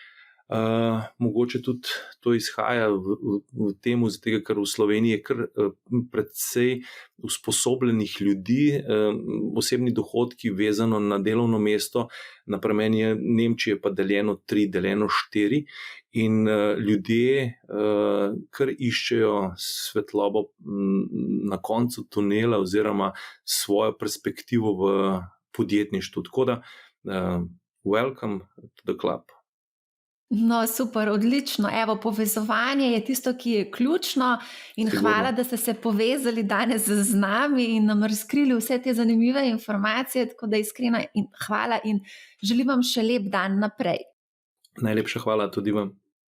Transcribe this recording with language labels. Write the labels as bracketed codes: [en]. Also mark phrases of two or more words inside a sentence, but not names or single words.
[sl] Mogoče tudi to izhaja v temu, zato, ker v Sloveniji je kar precej usposobljenih ljudi, osebni dohodki vezano na delovno mesto, napram je Nemčije pa deljeno 3, deljeno 4, in ljudje kar iščejo svetlobo na koncu tunela oziroma svojo perspektivo v podjetništvu. Tako da [en] welcome to the club. [sl] No, super, odlično. Evo, povezovanje je tisto, ki je ključno, in Sigurno. hvala, da ste se povezali danes z nami in nam razkrili vse te zanimive informacije, tako da iskrena hvala in želim vam še lep dan naprej. Najlepša hvala tudi vam.